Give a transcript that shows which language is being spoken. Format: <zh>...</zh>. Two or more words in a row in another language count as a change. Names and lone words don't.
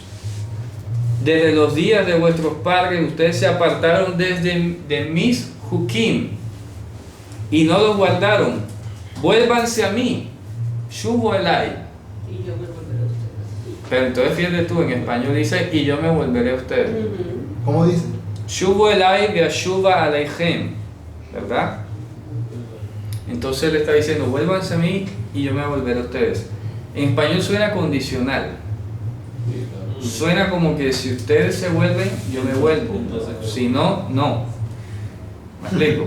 <es>Desde los días de vuestros padres, ustedes se apartaron de mis hukim y no los guardaron. Vuélvanse a mí,</es> <he>שובו אליי.</he> <es>Y yo me volveré a ustedes. Pero entonces fíjate tú, en español dice, y yo me volveré a ustedes. ¿Cómo dice?</es> <he>שובו אליי ואשובה אליכם,</he> <es>¿verdad? Entonces le está diciendo, vuélvanse a mí y yo me volveré a ustedes. En español suena condicional. Suena como que si ustedes se vuelven, yo me vuelvo. Si no, no. ¿Me explico?</es>